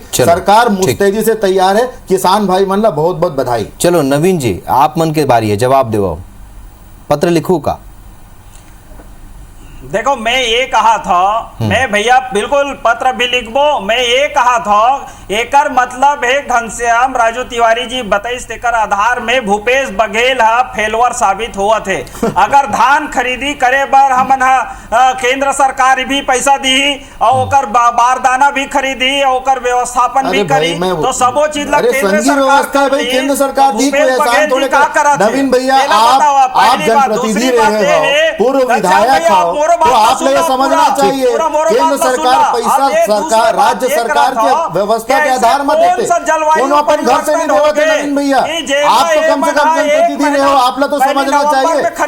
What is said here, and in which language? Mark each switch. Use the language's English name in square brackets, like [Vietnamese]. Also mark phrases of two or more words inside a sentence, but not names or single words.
[Chhattisgarhi] सरकार मुस्तैदी से तैयार है, किसान भाई मन ला बहुत बहुत बधाई। चलो नवीन जी, आप मन के बारी है, जवाब दो, पत्र लिखू का? देखो, मैं ये कहा था, मैं भैया बिल्कुल पत्र भी लिखबो, मैं ये कहा था एकर मतलब है घनश्याम राजू तिवारी जी बताइस तेकर आधार में भूपेश बघेल फेलवर साबित हुआ थे। अगर धान खरीदी करे बर हमन केंद्र सरकार भी पैसा दी और ओकर बारदाना भी खरीदी और ओकर व्यवस्थापन भी करी तो सबो चीज ला केंद्र सरकार दी कोई एहसान थोड़े कर। नवीन भैया, आप जनप्रतिनिधि रहे हो, पूर्व विधायक हो, तो आपने ये समझना चाहिए केंद्र सरकार पैसा सरकार राज्य सरकार के व्यवस्था के आधार में देते, कोनो अपन घर से नहीं देते। नवीन भैया, आप तो कम से कम जनप्रतिनिधि रहे हो, आप लोग तो समझना चाहिए।